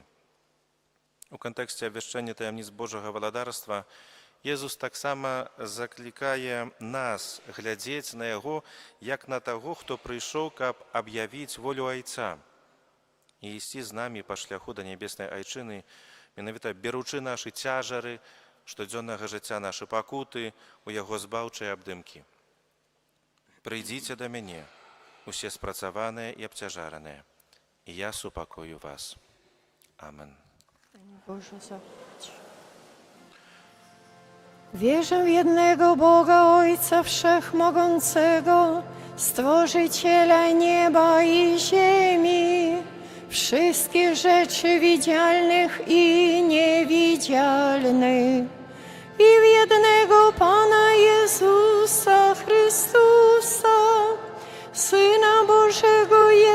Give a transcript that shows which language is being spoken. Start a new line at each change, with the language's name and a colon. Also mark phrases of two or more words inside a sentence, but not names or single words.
Belarusian: У кантэксце абвяшчэння таямніц Божага валадарства Езус таксама заклікае нас глядзець на яго як на таго, хто прыйшоў, каб аб'явіць волю Айца і ісці з намі па шляху да нябеснай Айчыны, менавіта беручы нашы цяжары штодзённага жыцця, нашы пакуты у яго збаўчай абдымкі. Прыйдзіце да мяне, усе спрацаваныя і абцяжараныя, і я супакою вас. Амен.
Polish: Wierzę w jednego Boga, Ojca Wszechmogącego, Stworzyciela nieba i ziemi, wszystkich rzeczy widzialnych i niewidzialnych, i w jednego Pana Jezusa Chrystusa, Syna Bożego